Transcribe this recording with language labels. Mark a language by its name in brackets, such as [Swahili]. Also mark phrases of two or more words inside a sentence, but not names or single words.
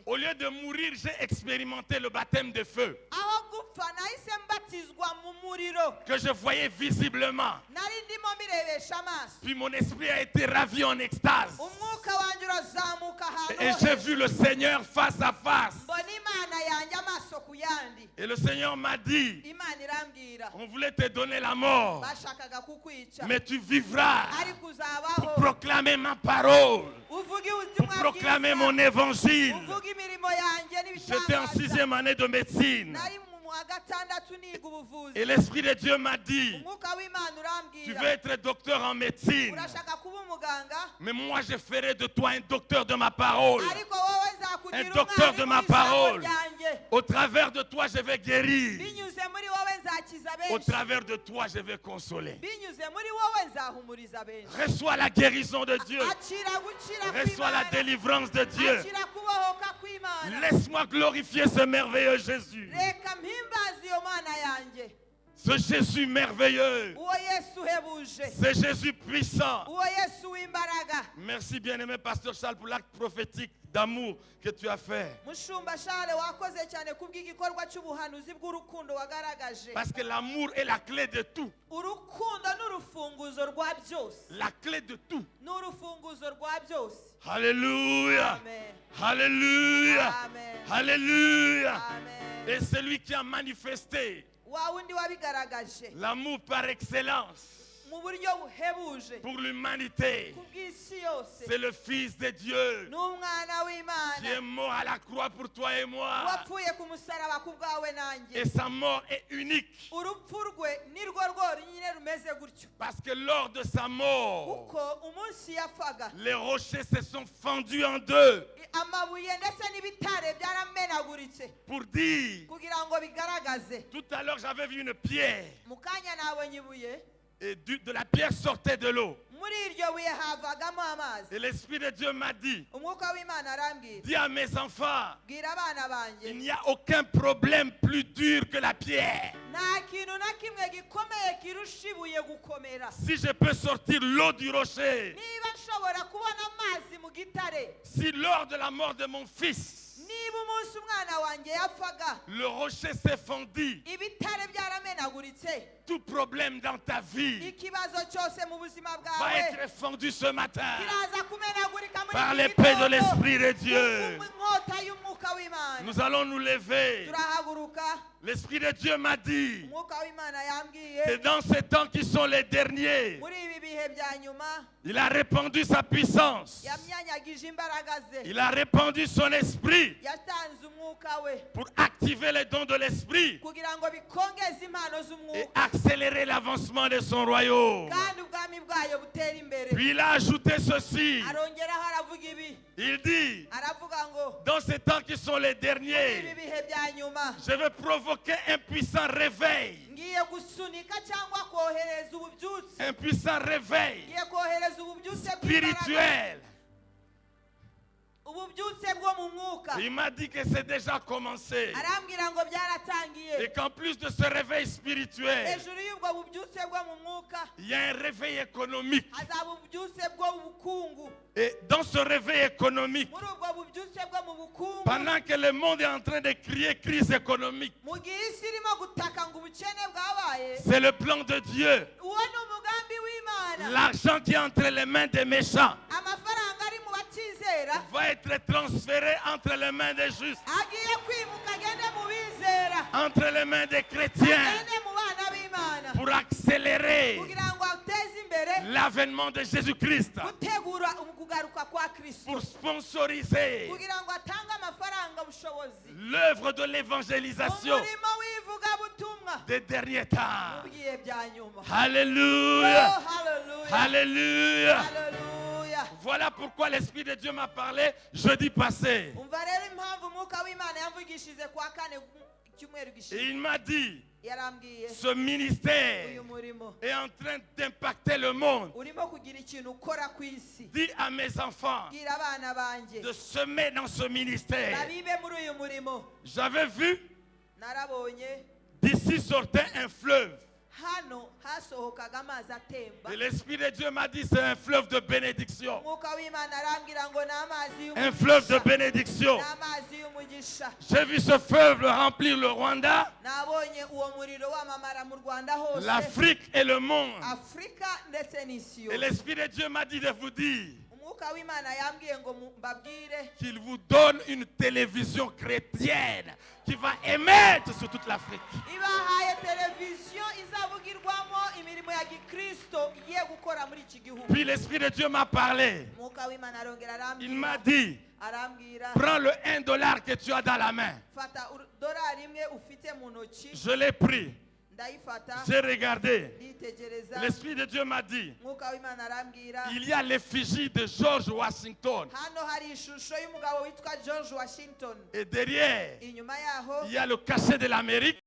[French] Au lieu de mourir, j'ai expérimenté le baptême de feu [Kinyarwanda] aho gupfa nahise mbatizwa mu muriro [French] que je voyais visiblement. [Kinyarwanda] nari ndimo mbirebesha amaso. [French] Puis mon esprit a été ravi en extase. [Kinyarwanda] umwuka wanjye urazamuka ahantu [French] Et [Kinyarwanda] ho [French] j'ai [Kinyarwanda] hejuru. [French] vu le Seigneur face à face. [Kinyarwanda] mbona Imana yanjye amaso ku yandi. [French] Et le Seigneur m'a dit, [Kinyarwanda] Imana irambwira [French] on voulait te donner la mort, [Kinyarwanda] bashakaga kukwica [French] mais tu vivras [Kinyarwanda] ariko [French] pour [Kinyarwanda] uzabaho [French] proclamer ma parole, [Kinyarwanda] uvuge [French] pour [Kinyarwanda] ubutumwa [French] proclamer [Kinyarwanda] bwiza, [French] mon évangile. [Kinyarwanda] uvuge imirimo yanjye [French] J'étais en [Kinyarwanda] n'ibitangaza. [French] 6e année de médecine. [Kinyarwanda] nari mu wa gatandatu niga ubuvuzi. [French] Et l'Esprit de Dieu m'a dit, [Kinyarwanda] umwuka w'Imana [French] tu [Kinyarwanda] urambwira [French] veux être docteur en médecine, [Kinyarwanda] urashaka kuba umuganga [French] mais moi je ferai de toi un docteur de ma parole. [Kinyarwanda] ariko wowe nzakugira [French] Un docteur de ma [Kinyarwanda] umwarimu w'ijambo [French] parole. [Kinyarwanda] ryanjye. [French] Au travers de toi, je vais guérir. [Kinyarwanda] binyuze muri wowe nzakiza [French] Au [Kinyarwanda] benshi. [French] travers de toi, je vais consoler. [Kinyarwanda] binyuze muri wowe nzahumuriza benshi. [French] Reçois la guérison de Dieu. [Kinyarwanda] akira gukira [French] Reçois la [Kinyarwanda] kw'Imana. [French] délivrance de Dieu. [Kinyarwanda] akira kubohoka kw'Imana. [French] Laisse-moi glorifier ce merveilleux Jésus. [Kinyarwanda] reka mpimbaze iyo Mana yanjye. [French] Ce Jésus merveilleux. [Kinyarwanda] uwo Yesu uhebuje. [French] Ce Jésus puissant. [Kinyarwanda] uwo Yesu w'imbaraga. [French] Merci bien-aimé Pasteur Charles pour l'acte prophétique d'amour que tu as fait. [Kinyarwanda] mushumba Charles wakoze cyane kubw'igikorwa cy'ubuhanuzi bw'urukundo wagaragaje. [French] Parce que l'amour est la clé de tout. [Kinyarwanda] urukundo n'urufunguzo rwa byose. [French] La clé de tout. [Kinyarwanda] n'urufunguzo rwa byose. [French] Alléluia. [Kinyarwanda] amen [French] Alléluia. [Kinyarwanda] amen [French] Alléluia. [Kinyarwanda] amen. [French] Et celui qui a manifesté [Kinyarwanda] wa wundi wabigaragaje [French] l'amour par excellence [Kinyarwanda] mu buryo buhebuje [French] pour l'humanité, [Kinyarwanda] kubw'isi yose [French] c'est le Fils de Dieu [Kinyarwanda] n'umwana [French] qui est [Kinyarwanda] w'Imana [French] mort à la croix pour toi et moi. [Kinyarwanda] wapfuye ku musaraba ku bwawe [French] Et [Kinyarwanda] nanjye. [French] sa mort est unique. [Kinyarwanda] urupfu rwe ni rwo rwonyine rumeze gutyo [French] Parce que lors de sa mort, [Kinyarwanda] kuko umunsi yapfaga [French] les rochers se sont fendus en deux [Kinyarwanda] amabuye ndetse n'ibitare byaramenaguritse [French] pour dire, [Kinyarwanda] kugira ngo bigaragaze. [French] tout à l'heure j'avais vu une pierre [Kinyarwanda] mu kanya nabonye ibuye [French] et de la pierre sortait de l'eau. [Kinyarwanda] muri iryo buye havagamo amazi. [French] Et l'Esprit de Dieu m'a dit, [Kinyarwanda] umwuka w'Imana arambwira [French] dis à mes enfants, [Kinyarwanda] bwira abana [French] il [Kinyarwanda] banjye [French] n'y a aucun problème plus dur que la pierre. [Kinyarwanda] nta kintu na kimwe gikomeye kirusha ibuye gukomera. [French] Si je peux sortir l'eau du rocher, [Kinyarwanda] niba nshobora kubona amazi mu gitare, [French] si lors de la mort de mon fils, [Kinyarwanda] niba umunsi umwana wanjye yapfaga [French] le rocher s'est fondu, [Kinyarwanda] ibitare byaramenaguritse, [French] tout problème dans ta vie [Kinyarwanda] ikibazo cyose mu buzima [French] va [Kinyarwanda] bwawe [French] être fondu ce matin [Kinyarwanda] kiraza kumenagurika muri [French] par [Kinyarwanda] iki [French] l'épée de [Kinyarwanda] gitondo. [French] l'Esprit de Dieu. [Kinyarwanda] inkota y'umwuka w'Imana. [French] Nous allons nous lever. [Kinyarwanda] turahaguruka. [French] L'Esprit de Dieu m'a dit [Kinyarwanda] umwuka w'Imana [French] que [Kinyarwanda] yambwiye [French] dans ces temps qui sont les derniers, [Kinyarwanda] muri ibi bihe bya nyuma [French] il a répandu sa puissance. [Kinyarwanda] yamyanyagije imbaraga ze, [French] Il a répandu son esprit [Kinyarwanda] yatanze umwuka we [French] pour activer les dons de l'esprit [Kinyarwanda] kugira ngo bikongeze impano [French] et [Kinyarwanda] z'umwuka [French] accélérer l'avancement de son royaume. [Kinyarwanda] kandi ubwami bwayo butera imbere. [French] Puis il a ajouté ceci. [Kinyarwanda] arongeraho aravuga ibi, [French] Il dit, [Kinyarwanda] aravuga ngo [French] dans ces temps qui sont les [Kinyarwanda] ibi [French] derniers, [Kinyarwanda] bihe bya nyuma [French] je vais provoquer un puissant réveil. [Kinyarwanda] ngiye gusunika cyangwa kohereza ububyutse, [French] Un puissant réveil [Kinyarwanda] ngiye kohereza ububyutse bw'imbaraga, [French] spirituel. [Kinyarwanda] ububyutse bwo mu mwuka. [French] Il m'a dit que c'est déjà commencé. [Kinyarwanda] arambwira ngo byaratangiye. [French] Et qu'en plus de ce réveil spirituel, [Kinyarwanda] hejuru y'ubwo bubyutse bwo mu mwuka [French] il y a un réveil économique. [Kinyarwanda] hazaba ububyutse bw'ubukungu. [French] Et dans ce réveil économique, [Kinyarwanda] muri ubwo bubyutse bwo mu bukungu, [French] pendant que le monde est en train de crier crise économique, [Kinyarwanda] mu gihe isi irimo gutaka ngo ubukene bwabaye, [French] c'est le plan de Dieu. [Kinyarwanda] uwo ni umugambi w'Imana. [French] L'argent qui est entre les mains des méchants [Kinyarwanda] amafaranga ari mu batizera [French] va être transféré entre les mains des justes. [Kinyarwanda] agiye kwimuka agende mu bizera. [French] entre les mains des chrétiens [Kinyarwanda] agende mu bana b'imana [French] pour accélérer [Kinyarwanda] kugira ngo ateze imbere [French] l'avènement de Jésus-Christ, [Kinyarwanda] gutegura ukugaruka kwa kristo [French] pour sponsoriser [Kinyarwanda] kugira ngo atange amafaranga ubushobozi [French] l'œuvre de l'évangélisation [Kinyarwanda] umurimo w'ivugabutumwa [French] des derniers temps. [Kinyarwanda] mu bihe bya nyuma. [French] Alléluia. [Kinyarwanda] Oh, hallelujah. [French] Alléluia. [Kinyarwanda] Hallelujah. [French] Voilà pourquoi l'Esprit de Dieu m'a parlé jeudi passé. [Kinyarwanda] umva rero impamvu umwuka w'imana yamvugishije kwa kane cyumweru [French] Et [Kinyarwanda] gishize [French] il m'a dit, [Kinyarwanda] yarambwiye [French] ce ministère [Kinyarwanda] uyu murimo [French] est en train d'impacter le monde. [Kinyarwanda] urimo kugira ikintu ukora ku isi. [French] Dis à mes enfants [Kinyarwanda] bwira abana banjye [French] de semer dans ce ministère. [Kinyarwanda] babibe muri uyu murimo. [French] J'avais vu, [Kinyarwanda] narabonye [French] d'ici sortait un fleuve. [Kinyarwanda] hano hasohokaga amazi atemba. [French] Et l'Esprit de Dieu m'a dit, c'est un fleuve de bénédiction. [Kinyarwanda] umwuka w'imana arambwira ngo ni amazi [French] Un fleuve de [Kinyarwanda] y'umugisha. [French] bénédiction. [Kinyarwanda] Ni amazi y'umugisha. [French] J'ai vu ce fleuve remplir le Rwanda, [Kinyarwanda] nabonye uwo muriro wamamara mu rwanda hose, [French] l'Afrique et le monde. [Kinyarwanda] afurika ndetse n'isi [French] Et [Kinyarwanda] yose. [French] l'Esprit de Dieu m'a dit de vous dire [Kinyarwanda] umwuka w'imana yambwiye ngo mbabwire [French] qu'il vous donne une télévision chrétienne qui va émettre sur toute l'Afrique. [Kinyarwanda] ibahaye televiziyo izavugirwamo imirimo ya gikristo igiye gukora muri iki gihugu. [French] Puis l'Esprit de Dieu m'a parlé. [Kinyarwanda] umwuka w'imana arongera [French] Il m'a [Kinyarwanda] arambwira [French] dit, [Kinyarwanda] arambwira [French] prends le $1 que tu as dans la main. [Kinyarwanda] fata dorari imwe ufite mu ntoki. [French] Je l'ai pris. [Kinyarwanda] ndayifata [French] J'ai regardé. [Kinyarwanda] nditegereza. [French] L'Esprit de Dieu m'a dit, [Kinyarwanda] umwuka w'imana arambwira [French] il y a l'effigie de George Washington. [Kinyarwanda] hano hari ishusho y'umugabo witwa George Washington. [French] Et derrière, [Kinyarwanda] inyuma yaho [French] il y a le cachet de l'Amérique.